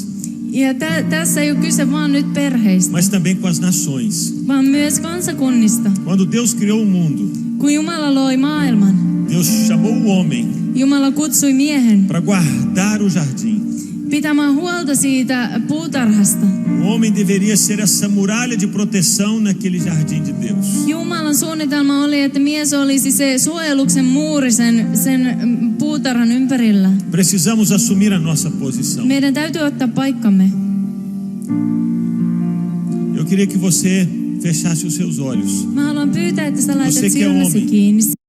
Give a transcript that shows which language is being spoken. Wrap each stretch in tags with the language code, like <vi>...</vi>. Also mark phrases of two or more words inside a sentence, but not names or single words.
<fi>Ja tässä ei ole kyse vaan nyt perheistä,</fi> <pt>mas também com as nações.</pt> <fi>vaan myös kansakunnista.</fi> <pt>Quando Deus criou o mundo,</pt> <fi>Kun Jumala loi maailman,</fi> <pt>Deus chamou o homem</pt> <fi>Jumala kutsui miehen</fi> <pt>para guardar o jardim.</pt> <fi>pitämään huolta siitä puutarhasta.</fi> <pt>O homem deveria ser essa muralha de proteção naquele jardim de Deus.</pt> <fi>Jumalan suunnitelma oli, että mies olisi se suojeluksen muuri sen puutarhan ympärillä.</fi> <pt>Precisamos assumir a nossa posição.</pt> <fi>Meidän täytyy ottaa paikkamme.</fi> <pt>Eu queria que você fechasse os seus olhos.</pt> <fi>Mä haluan pyytää, että sä laitat</fi> <pt>Se, que é</pt> <fi>silmäsi</fi> <pt>homem.</pt> <fi>kiinni.</fi>